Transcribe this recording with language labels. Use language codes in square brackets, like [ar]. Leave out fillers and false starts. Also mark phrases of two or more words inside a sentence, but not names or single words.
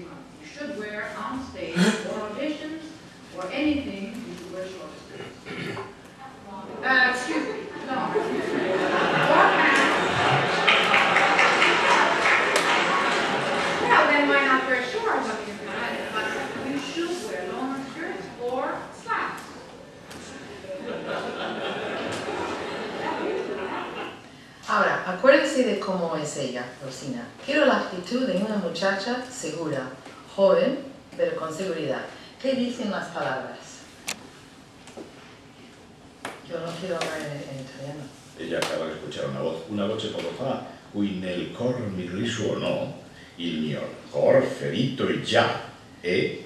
[en] You should wear on stage or auditions or anything, you should wear short skirts. Excuse me, no. Or pants. Well, then why not wear shorts up if you're at it? But you should wear long skirts or slacks. [es] Ahora, acuérdense de cómo es ella, Rosina. Quiero la actitud de una muchacha segura, joven, pero con seguridad. ¿Qué dicen las palabras? Yo no quiero hablar en italiano. Ella acaba de escuchar [it] una voce poco fa, cui nel cor mi risuonò il mio cor ferito e già, e...